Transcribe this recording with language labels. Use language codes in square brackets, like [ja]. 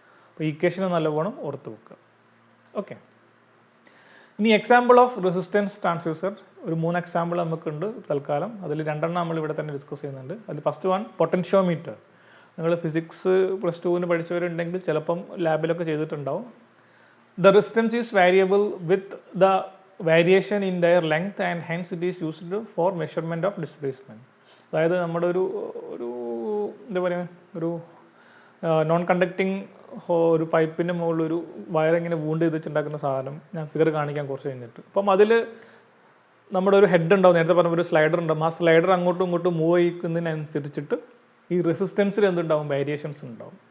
[ml] അപ്പോൾ ഈക്വേഷൻ നല്ലവണ്ണം ഓർത്ത് വെക്കുക. ഓക്കെ, ഇനി എക്സാമ്പിൾ ഓഫ് റെസിസ്റ്റൻസ് ട്രാൻസ്ഡ്യൂസർ ഒരു 3 എക്സാമ്പിൾ നമുക്കുണ്ട് തൽക്കാലം. അതിൽ 2 നമ്മൾ ഇവിടെ തന്നെ ഡിസ്കസ് ചെയ്യുന്നുണ്ട്. അതിൽ ഫസ്റ്റ് വൺ പൊട്ടൻഷ്യോമീറ്റർ. നിങ്ങൾ ഫിസിക്സ് +2 പഠിച്ചവരുണ്ടെങ്കിൽ ചിലപ്പം ലാബിലൊക്കെ ചെയ്തിട്ടുണ്ടാവും. [en] The resistance is variable with the variation in their length and hence it is used for measurement of displacement. [ml] അതായത് നമ്മുടെ ഒരു എന്താ പറയുക, ഒരു നോൺ കണ്ടക്റ്റിംഗ് ഒരു പൈപ്പിൻ്റെ മുകളിൽ ഒരു വയറിങ്ങനെ വൂണ്ട് ചെയ്ത് വെച്ചുണ്ടാക്കുന്ന സാധനം ഞാൻ ഫിഗർ കാണിക്കാൻ കുറച്ച് കഴിഞ്ഞിട്ട്. അപ്പം അതിൽ നമ്മുടെ ഒരു ഹെഡ് ഉണ്ടാവും, നേരത്തെ പറഞ്ഞ ഒരു സ്ലൈഡർ ഉണ്ടാവും. ആ സ്ലൈഡർ അങ്ങോട്ടും ഇങ്ങോട്ടും മൂവ് ചെയ്യിക്കുന്നതിനനുസരിച്ചിട്ട് ഈ റെസിസ്റ്റൻസിൽ എന്തുണ്ടാവും, വേരിയേഷൻസ് ഉണ്ടാവും.